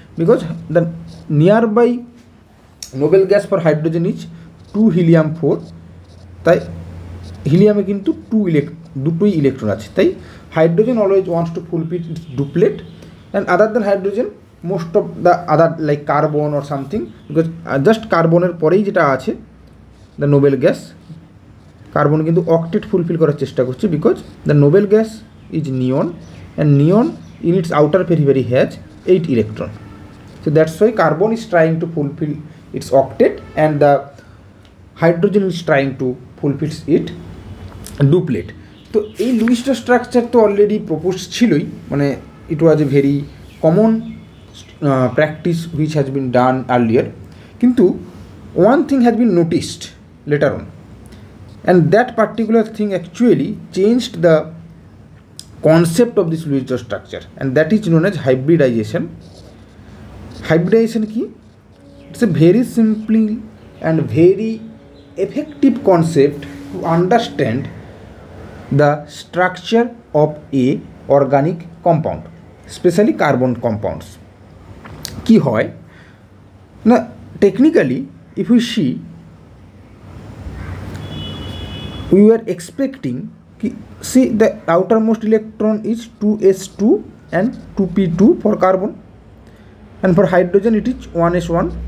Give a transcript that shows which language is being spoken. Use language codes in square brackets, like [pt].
[en] Because the nearby noble gas for hydrogen is 2 helium 4, [bn] তাই হিলিয়ামে কিন্তু দুটোই ইলেকট্রন আছে, [en] তাই hydrogen always wants to fulfil its duplet, and other than hydrogen most of the other like carbon or something, because just [bn] কার্বনের পরেই যেটা আছে [en] the noble gas, [bn] carbon কিন্তু অক্টেট ফুলফিল করার চেষ্টা করছে, [en] Because the noble gas is neon, and neon in its outer periphery has 8 electron. So that's why carbon is trying to fulfill its octet and the hydrogen is trying to fulfill it duplet. [bn] তো এই Luis dot structure তো already propose ছিলই, [en] মানে it was a very common practice which has been done earlier, কিন্তু one thing has been noticed later on, and that particular thing actually changed the concept of this Lewis dot structure, and that is known as hybridization. [bn] Hybridization কি? [en] It's a very simple and very effective concept to understand the structure of a organic compound, especially carbon compounds. [bn] কি হয় না, [en] technically if we see, we were expecting, see the outermost electron is 2s2 and 2p2 for carbon, and for hydrogen it is 1s1.